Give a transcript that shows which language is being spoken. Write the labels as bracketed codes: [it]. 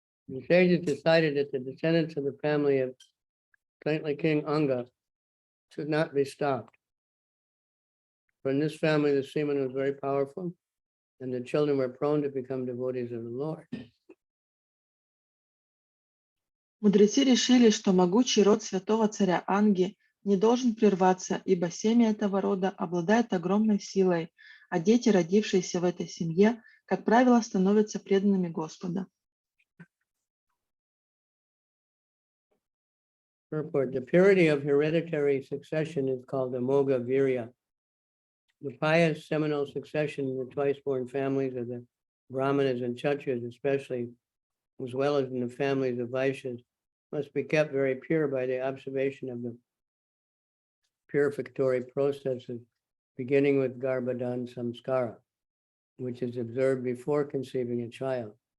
[en] The sages decided that the descendants of the family of saintly King Anga should not be stopped. For in this family, the semen was very powerful, and the children were prone to become devotees of the Lord. [ru] Мудрецы решили, что могучий род святого царя Анги не должен прерваться, ибо семя этого рода обладает огромной силой, а дети, родившиеся в этой семье, как правило, становятся преданными Господа. [en] Purport: the purity of hereditary succession is called Amoga Virya. The pious seminal succession in the twice-born families of the Brahmanas and Kshatriyas especially, as well as in the families of Vaishyas, must be kept very pure by the observation of the purificatory processes, beginning with Garbhadan Samskara, which is observed before conceiving a child.